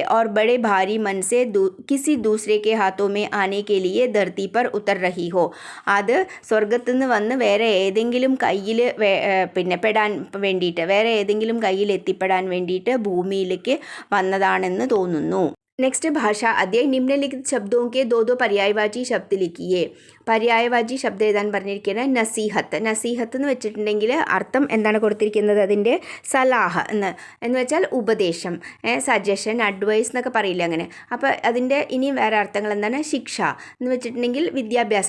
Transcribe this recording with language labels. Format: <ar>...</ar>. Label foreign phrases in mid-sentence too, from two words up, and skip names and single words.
<hi>और बड़े भारी मन से किसी दूसरे के हाथों में आने के लिए धरती पर उतर रही हो.</hi> <ml>അത് സ്വർഗത്തിൽ നിന്ന് വന്ന് വേറെ ഏതെങ്കിലും കയ്യിൽ പിന്നെ പെടാൻ വേണ്ടിയിട്ട്, വേറെ ഏതെങ്കിലും കയ്യിൽ എത്തിപ്പെടാൻ വേണ്ടിയിട്ട് ഭൂമിയിലേക്ക് വന്നതാണെന്ന് തോന്നുന്നു.</ml> <hi>नेक्स्ट भाषा अध्याय निम्नलिखित शब्दों के दो दो पर्यायवाची शब्द लिखिए.</hi> <ml>പര്യായവാചി ശബ്ദം എഴുതാൻ പറഞ്ഞിരിക്കുന്നത് നസീഹത്ത്. നസീഹത്ത് എന്ന് വെച്ചിട്ടുണ്ടെങ്കിൽ അർത്ഥം എന്താണ് കൊടുത്തിരിക്കുന്നത്? അതിൻ്റെ സലാഹ് എന്ന് വെച്ചാൽ ഉപദേശം,</ml> <en>suggestion, advice</en> <ml>എന്നൊക്കെ പറയില്ല അങ്ങനെ. അപ്പോൾ അതിൻ്റെ ഇനിയും വേറെ അർത്ഥങ്ങൾ എന്താണ്? ശിക്ഷ എന്ന് വെച്ചിട്ടുണ്ടെങ്കിൽ വിദ്യാഭ്യാസം.</ml>